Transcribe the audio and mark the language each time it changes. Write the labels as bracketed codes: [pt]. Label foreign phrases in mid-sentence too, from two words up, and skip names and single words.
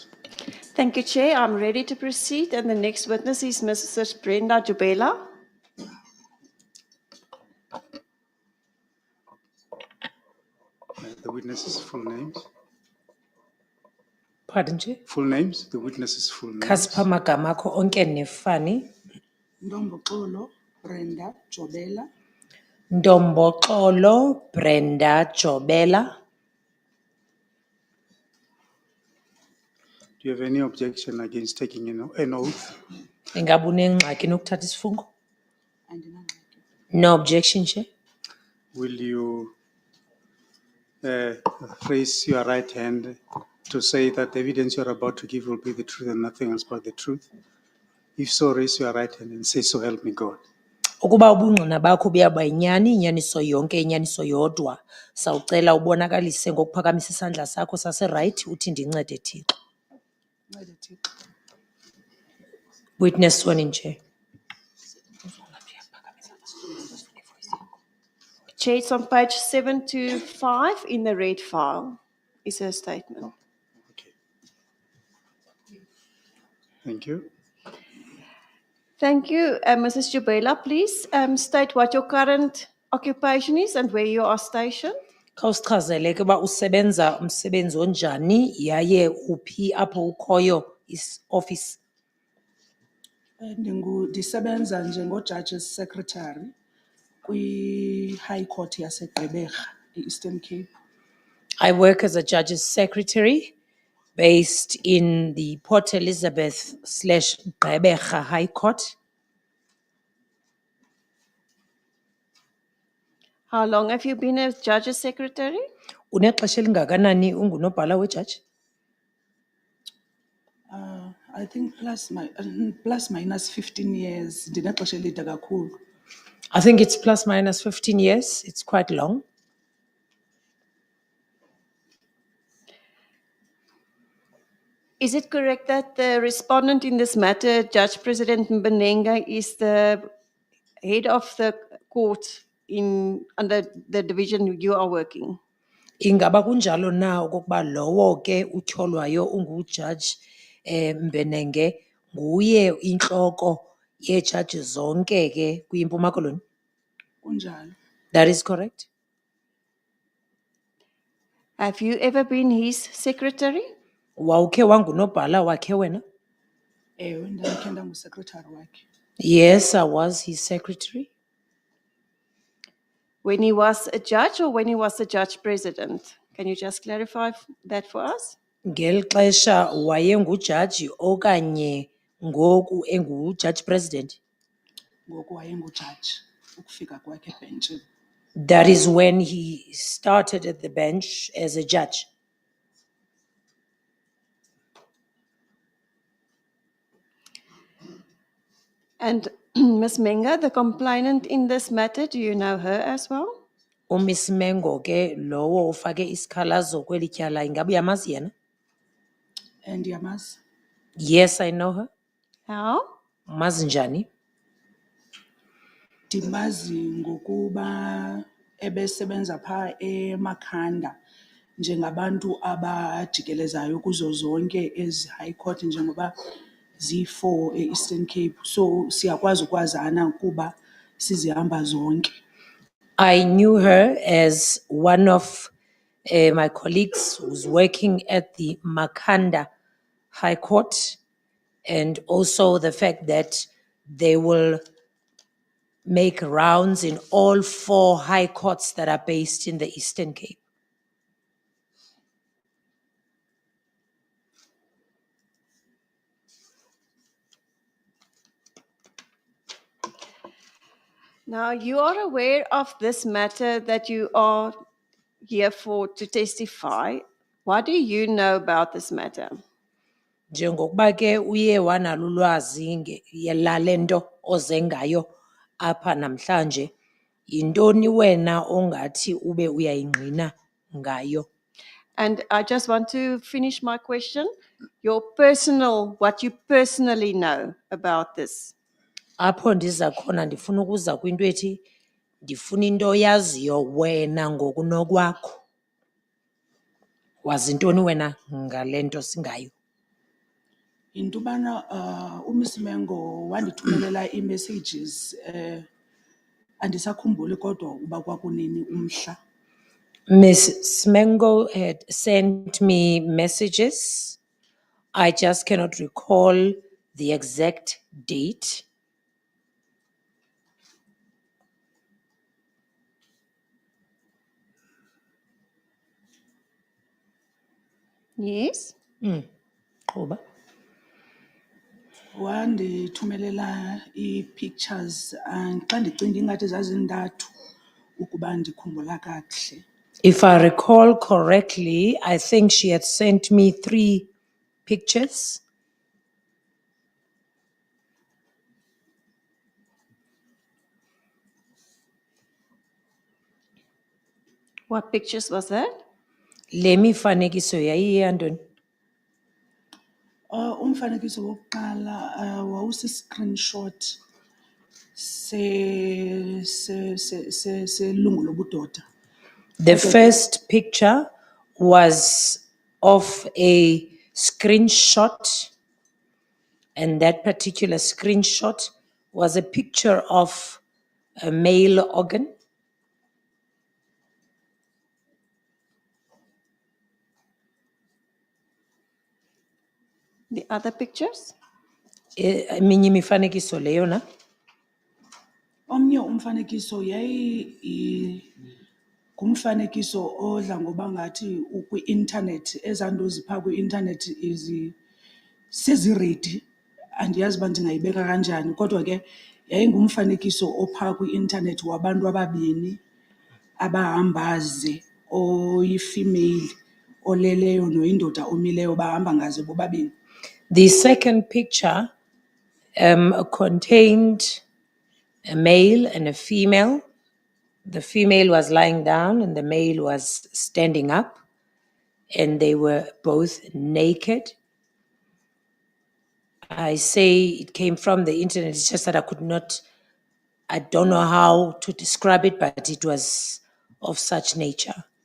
[en] Thank you, Chair. I'm ready to proceed. And the next witness is Mrs. Brenda Jubela. The witnesses' full names. Pardon, Chair? Full names, the witnesses' full names. [xh] Khasipha amagama akho onke nefani. Ndomboxolo Brenda Jobela. Ndomboxolo Brenda Jobela. [en] Do you have any objection against taking an oath? [xh] Ingabe unengxaki nokuthatha isifungo? Andinangxaki. [en] No objection, Chair. Will you raise your right hand to say that the evidence you're about to give will be the truth and nothing else but the truth? If so, raise your right hand and say, so help me God. [xh] Ukuba ubungqina bakho buyaba yinyani, inyaniso yonke, inyaniso yodwa, sawucela ubonakalise ngokuphakamisa isandla sakho sase-right uthi ndincede Thixo. Ncede Thixo. [en] Witness sworn in, Chair. Chair, it's on page 725 in the red file is her statement. Okay. Thank you. Thank you. Mrs. Jubela, please state what your current occupation is and where you are stationed. [xh] Khawusichazele ke uba usebenza umsebenzi onjani yaye uphi apho ukhoyo office. Ndisebenza njengo- [en] Judge's Secretary [xh] kwi- [en] High Court [xh] yaseGqeberha, e-Eastern Cape. [en] I work as a judge's secretary based in the Port Elizabeth / Gqeberha High Court. How long have you been a judge's secretary? Unexesha elingakanani ungunobhala wejaji? I think plus minus 15 years. [xh] Ndinexesha elide kakhulu. [en] I think it's plus minus 15 years. It's quite long. Is it correct that the respondent in this matter, Judge President Mbenenge, is the head of the court under the division you are working? [xh] Ingaba kunjalo na okokuba lowo ke utyholwayo ungujaji Mbenenge nguye intloko yejaji zonke ke kwiMpuma Koloni? Kunjalo. [en] That is correct. Have you ever been his secretary? [xh] Wawukhe wangunobhala wakhe wena? Ewe, ndandikhe ndangu-secretary wakhe. [en] Yes, I was his secretary. When he was a judge or when he was a judge president? Can you just clarify that for us? [xh] Ngeli xesha wayengujaji okanye ngoku engujaji president? Ngoku wayengujaji ukufika kwakhe ebhentshini. [en] That is when he started at the bench as a judge. And Ms. Menga, the complainant in this matter, do you know her as well? [xh] Miss Mengo ke lowo ufake isikhalazo kweli tyala ingabe uyamazi yena? Ndiyamazi. [en] Yes, I know her. How? [xh] Mazi njani? Ndimazi ngokuba ebesebenza phaa eMakhanda njengabantu abajikelezayo kuzo zonke ezi [en] high court [xh] njengoba ziyi-4 e-Eastern Cape. So siyakwazi ukwazana kuba sizihamba zonke. [en] I knew her as one of my colleagues who's working at the Makhanda High Court, and also the fact that they will make rounds in all 4 high courts that are based in the Eastern Cape. Now, you are aware of this matter that you are here for to testify. What do you know about this matter? [xh] Njengokuba ke uye wanalo ulwazi lale nto oze ngayo apha namhlanje, yintoni wena ongathi ube uyayingqina ngayo? [en] And I just want to finish my question. What you personally know about this. [xh] Apho ndiza khona ndifuna ukuza kwinto ethi Ndifuna into oyaziyo wena ngokunokwakho. Wazi ntoni wena ngale nto singayo? Into yobana uMiss Mengo wandithumelela ii-messages andisakhumbuli kodwa uba kwakunini umhla. [en] Miss Smengo had sent me messages. I just cannot recall the exact date. Yes. [xh] Qoba. Wandithumelela ii-pictures xa ndicinga ingathi zazintathu ukuba ndikhumbula kakuhle. [en] If I recall correctly, I think she had sent me 3 pictures. What pictures was that? [xh] Le mifanekiso yayiyeyantoni? Umfanekiso wokuqala wawusi-screenshot selungu lobudoda. [en] The first picture was of a screenshot, and that particular screenshot was a picture of a male organ. The other pictures? [xh] Eminye imifanekiso leyo na? Omnye umfanekiso ngumfanekiso odla ngoba ngathi ukwi-internet, ezanto ziphaa kwi-internet seziredi, andiyazi uba ndingayibeka kanjani, kodwa ke yayingumfanekiso ophaa kwi-internet wabantu ababini abahamba ze, oyi-female oleleyo noyindoda omileyo bahamba ngaze bobabini. [en] The second picture contained a male and a female. The female was lying down and the male was standing up, and they were both naked. I say it came from the internet, it's just that I don't know how to describe it, but it was of such nature.